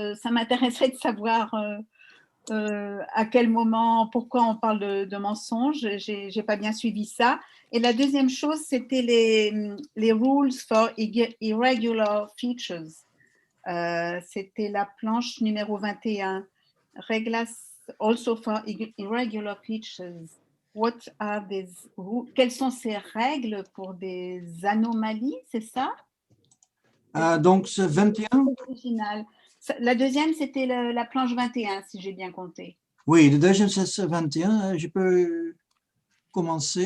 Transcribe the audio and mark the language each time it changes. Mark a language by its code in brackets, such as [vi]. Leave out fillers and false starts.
[fr] Ça m'intéresserait de savoir à quel moment, pourquoi on parle de mensonges. Je n'ai pas bien suivi ça. Et la deuxième chose, c'était les [en] rules for irregular features. [fr] C'était la planche numéro 21. [es] Reglas [en] also for irregular features. What are these rules? [fr] Quelles sont ces règles pour des anomalies, c'est ça? Donc, c'est 21. Original. La deuxième, c'était la planche 21, si j'ai bien compté. Oui, le deuxième, c'est 21. Je peux commencer.